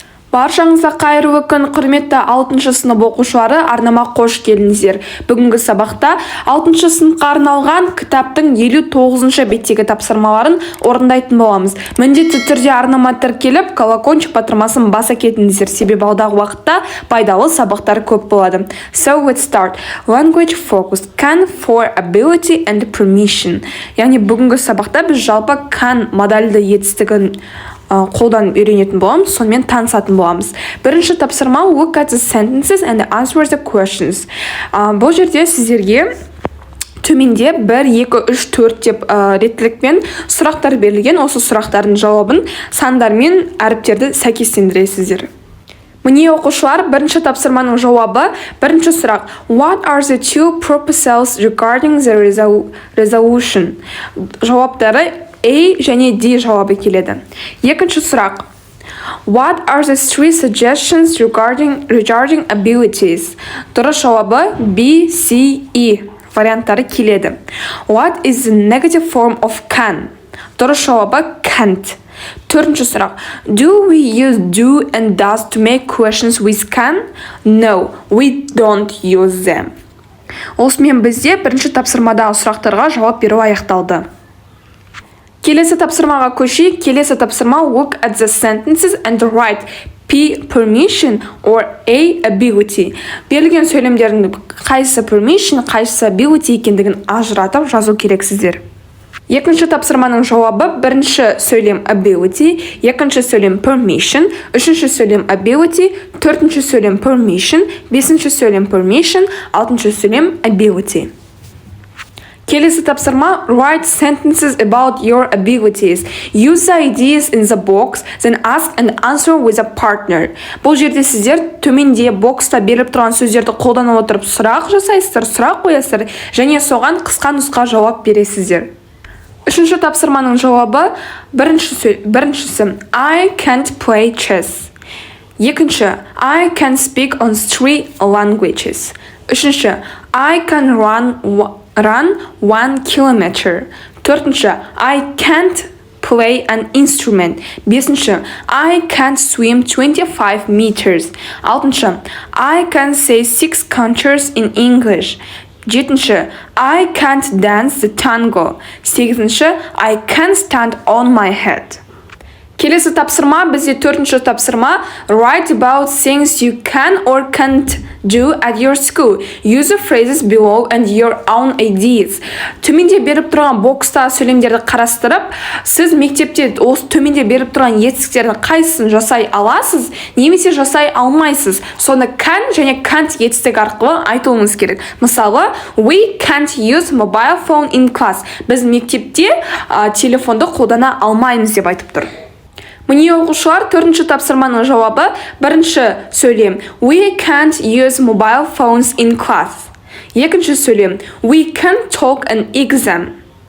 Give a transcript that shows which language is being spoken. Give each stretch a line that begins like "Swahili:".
Kazakh: Баршаңызға қайырлы күн, құрметті 6 сынып оқушылары, арнама қош келдіңіздер. Бүгінгі сабақта 6 сыныпқа арналған кітаптың 59 беттегі тапсырмаларын орындайтын боламыз. Міндетті түрде арнама тіркеліп, колокольчик батырмасын баса кетіңіздер, себебі алдағы уақытта пайдалы сабақтар көп болады.
English: So let's start. Language focus. Can for ability and permission.
Kazakh: Яғни бүгінгі сабақта біз жалпы can модальды етістігін қолдан үйренетін боламыз, сонымен танысатын боламыз. Бірінші тапсырма
English: look at the sentences and answer the questions.
Kazakh: Бұл жерде сіздерге төменде 1, 2, 3, 4 деп реттілікпен сұрақтар берілген. Осы сұрақтардың жауабын сандармен әріптерді сәйкестендіресіздер. Міне оқушылар, бірінші тапсырманың жауабы. Бірінші сұрақ.
English: What are the two proposals regarding the resolution?
Kazakh: Жауаптары A және D жауабы келеді. Екінші сұрақ.
English: What are the three suggestions regarding abilities?
Kazakh: Дұрыс жауабы B, C, E варианттары келеді.
English: What is the negative form of can?
Kazakh: Дұрыс жауабы can't. Төртінші сұрақ.
English: Do we use do and does to make questions with can? No, we don't use them.
Kazakh: Осымен бізде бірінші тапсырмадағы сұрақтарға жауап беру аяқталды. Келесі тапсырмаға көшейік. Келесі тапсырма
English: look at the sentences and write P permission or A ability.
Kazakh: Берілген сөйлемдердің қайсысы permission, қайсысы ability екендігін ажыратып жазу керексіздер. Екінші тапсырманың жауабы. Бірінші сөйлем ability, екінші сөйлем permission, үшінші сөйлем ability, төртінші сөйлем permission, бесінші сөйлем permission, алтыншы сөйлем ability. Келесі тапсырма
English: write sentences about your abilities. Use the ideas in the box, then ask and answer with a partner.
Kazakh: Бұл жерде сіздер төменде бокста беріп тұрған сөздерді қолдана отырып сұрақ жасайсыздар, сұрақ қоясыздар және соған қысқа нұсқа жауап бересіздер. Үшінші тапсырманың жауабы.
English: Біріншісі I can't play chess. Екінші I can speak on 3 languages. Үшінші I can run 1 kilometer. Төртінші I can't play an instrument. Бесінші I can't swim 25 meters. Алтыншы I can say 6 countries in English. Жетінші I can't dance the tango. Сегізінші I can't stand on my head.
Kazakh: Келесі тапсырма бізде төртінші тапсырма
English: write about things you can or can't do at your school. Use the phrases below and your own ideas.
Kazakh: Төменде беріп тұрған бокста сөйлемдерді қарастырып, сіз мектепте осы төменде беріп тұрған етістіктердің қайсысын жасай аласыз, немесе жасай алмайсыз. Соны can және can't етістік арқылы айтуыңыз керек.
English: Мысалы, we can't use mobile phone in class.
Kazakh: Біз мектепте телефонды қолдана алмаймыз деп айтып тұр. Міне оқушылар, төртінші тапсырманың жауабы. Бірінші сөйлем
English: we can't use mobile phones in class.
Kazakh: Екінші сөйлем
English: we can't talk an exam.